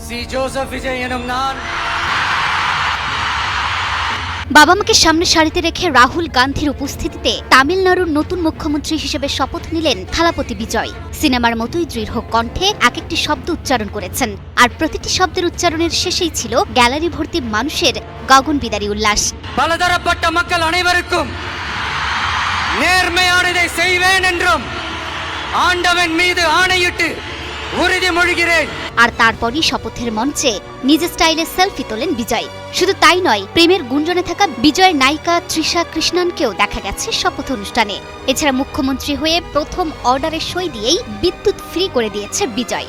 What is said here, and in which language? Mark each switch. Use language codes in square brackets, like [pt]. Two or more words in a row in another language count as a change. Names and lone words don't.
[ta] சி ஜோசப் விஜய் எனும் நான் [bn] বাবা মাকে সামনে সারিতে রেখে রাহুল গান্ধীর উপস্থিতিতে তামিলনাড়ুর নতুন মুখ্যমন্ত্রী হিসেবে শপথ নিলেন থালাপতি বিজয়। সিনেমার মতোই দৃঢ় কণ্ঠে এক একটি শব্দ উচ্চারণ করেছেন, আর প্রতিটি শব্দের উচ্চারণের শেষেই ছিল গ্যালারি ভর্তি মানুষের গগনবিদারী উল্লাস। [ta] பலதரப்பட்ட மக்கள் அனைவருக்கும் நேர்மையானதை செய்வேன் என்றும் ஆண்டவன் மீது ஆணையிட்டு উறுதிமொழிகிறேன்। [bn] আর তারপরই শপথের মঞ্চে নিজ স্টাইলে সেলফি তোলেন বিজয়। শুধু তাই নয়, প্রেমের গুঞ্জনে থাকা বিজয়ের নায়িকা তৃষা কৃষ্ণনকেও দেখা গেছে শপথ অনুষ্ঠানে। এছাড়া মুখ্যমন্ত্রী হয়ে প্রথম অর্ডারে সই দিয়েই বিদ্যুৎ ফ্রি করে দিয়েছে বিজয়।